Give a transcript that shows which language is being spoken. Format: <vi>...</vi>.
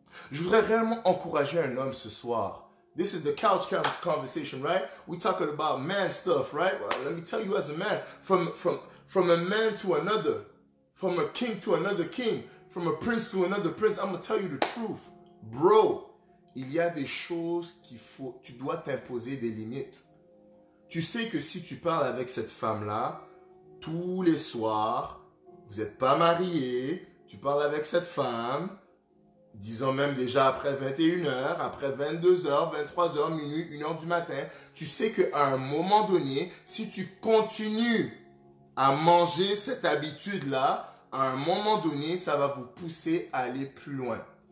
<fr>Je voudrais réellement encourager un homme ce soir.</fr> <en>This is the couch conversation, right? We talking about man stuff, right? Well, let me tell you as a man, from a man to another, from a king to another king, from a prince to another prince, I'm going to tell you the truth.</en> <fr>Bro, il y a des choses tu dois t'imposer des limites. Tu sais que si tu parles avec cette femme-là, tous les soirs, vous n'êtes pas mariés, tu parles avec cette femme, disons même déjà après 21h, après 22h, 23h, minuit, 1h du matin, tu sais qu'à un moment donné, si tu continues à manger cette habitude-là, à un moment donné, ça va vous pousser à aller plus loin.</fr>